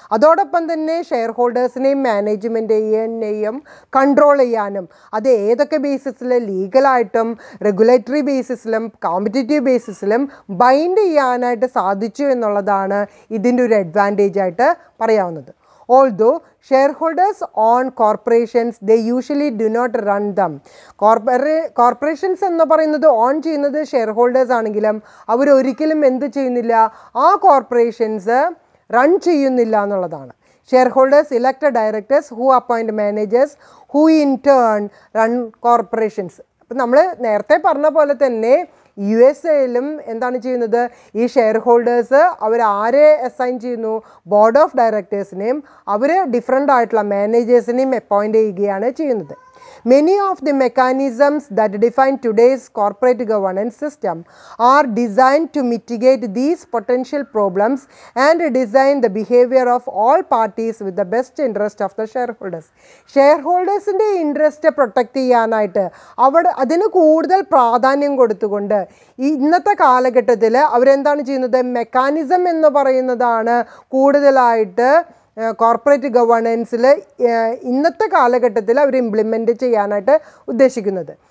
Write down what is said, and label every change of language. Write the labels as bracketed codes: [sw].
[ml] അതോടൊപ്പം തന്നെ share ഹോൾഡേഴ്സിനെയും മാനേജ്മെൻറ്റിനെയും control ചെയ്യാനും അത് ഏതൊക്കെ ബേസിസിൽ ലീഗലായിട്ടും റെഗുലേറ്ററി ബേസിസിലും കോമ്പറ്റേറ്റീവ് ബേസിസിലും ബൈൻഡ് ചെയ്യാനായിട്ട് സാധിച്ചു എന്നുള്ളതാണ് ഇതിൻ്റെ ഒരു അഡ്വാൻറ്റേജ് ആയിട്ട് പറയാവുന്നത്. [en] Although shareholders own corporations, they usually do not run them. [ml] Corporations എന്ന് പറയുന്നത് ഓൺ ചെയ്യുന്നത് ഷെയർ ഹോൾഡേഴ്സ് ആണെങ്കിലും അവരൊരിക്കലും എന്ത് ചെയ്യുന്നില്ല, ആ കോർപ്പറേഷൻസ് റൺ ചെയ്യുന്നില്ല എന്നുള്ളതാണ്. [en] Shareholders elect directors who appoint managers who in turn run corporations. [ml] അപ്പം നമ്മൾ നേരത്തെ പറഞ്ഞ പോലെ തന്നെ USA-ലും എന്താണ് ചെയ്യുന്നത്, ഈ ഷെയർ ഹോൾഡേഴ്സ് അവരാരെ അസൈൻ ചെയ്യുന്നു, ബോർഡ് ഓഫ് ഡയറക്ടേഴ്സിനെയും അവർ ഡിഫറെൻ്റ് ആയിട്ടുള്ള മാനേജേഴ്സിനെയും അപ്പോയിൻ്റ് ചെയ്യുകയാണ് ചെയ്യുന്നത്. [en] Many of the mechanisms that define today's corporate governance system are designed to mitigate these potential problems and design the behavior of all parties with the best interest of the shareholders. [ml] ഷെയർഹോൾഡേഴ്സിൻ്റെ interest protect ചെയ്യാനായിട്ട് അതിന് കൂടുതൽ പ്രാധാന്യം കൊടുത്തുകൊണ്ട് ഇന്നത്തെ കാലഘട്ടത്തിൽ അവരെന്താണ് ചെയ്യുന്നത്, mechanism എന്ന് പറയുന്നതാണ് കൂടുതലായിട്ട് കോർപ്പറേറ്റ് ഗവേണൻസിൽ ഇന്നത്തെ കാലഘട്ടത്തിൽ അവർ ഇംപ്ലിമെൻറ്റ് ചെയ്യാനായിട്ട് ഉദ്ദേശിക്കുന്നത്.